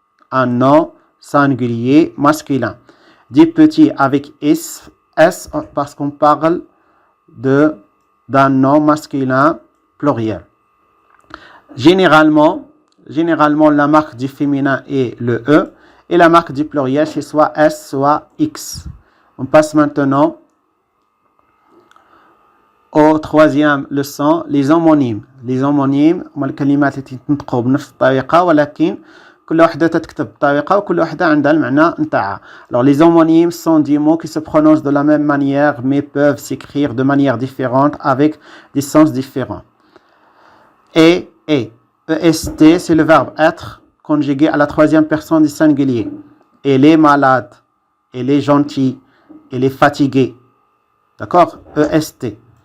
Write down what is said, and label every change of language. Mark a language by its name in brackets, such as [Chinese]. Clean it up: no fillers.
[French] Un nom singulier masculin. Des petits avec S parce qu'on parle d'un nom masculin pluriel. Généralement, la marque du féminin est le E et la marque du pluriel c'est soit S soit X. On passe maintenant au troisième leçon, les homonymes. [Arabic] Les homonymes هما الكلمات التي تنطقوا بنفس الطريقة ولكن كل وحدة تتكتب بطريقة وكل وحدة عندها المعنى نتاعها. [French] Alors les homonymes sont des mots qui se prononcent de la même manière mais peuvent s'écrire de manière différente avec des sens différents. Et, EST, c'est le verbe être conjugué à la troisième personne du singulier. Elle est malade, elle est gentille, elle est fatiguée. D'accord? EST.